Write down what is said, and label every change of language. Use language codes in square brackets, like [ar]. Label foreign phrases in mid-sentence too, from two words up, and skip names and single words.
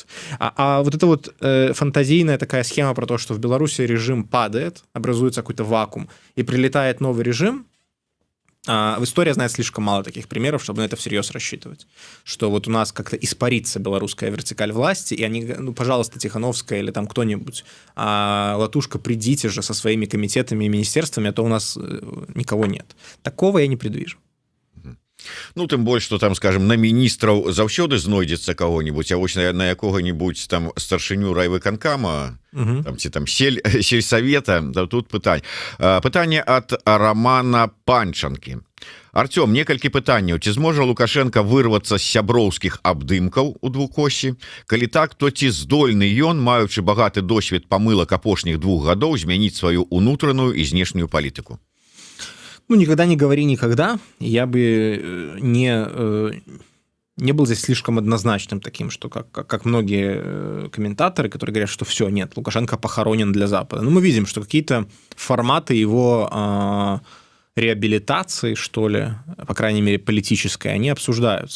[ru] А вот эта вот фантазийная такая схема про то, что в Беларуси режим падает, образуется какой-то вакуум, и прилетает новый режим, в истории знает слишком мало таких примеров, чтобы на это всерьез рассчитывать. Что вот у нас как-то испарится белорусская вертикаль власти, и они, ну, пожалуйста, Тихановская или там кто-нибудь, Латушка, придите же со своими комитетами и министерствами, а то у нас никого нет. Такого я не предвижу. [be] Ну тым больш что там скажем на міністраў заўсёды знойдзецца кого-нибудь, а вось на якога-нибудь там старшыню райвыканкама там ці там сельсавета, да, тут пытанне ад Романа Панчанкі. Артём, некалькі пытанняў. Ці зможа Лукашенко вырвацца з сяброўскіх абдымкаў у двухосі? Калі так, то ці здольны ён, маючы багаты досвед памылак апошніх 2 гадоў, змяніць сваю унутраную і знешнюю палітыку? [ru] Ну, никогда не говори никогда. Я бы не был здесь слишком однозначным таким, что как многие комментаторы, которые говорят, что все, нет, Лукашенко похоронен для Запада. Но мы видим, что какие-то форматы его реабилитации, что ли, по крайней мере, политической, они обсуждаются.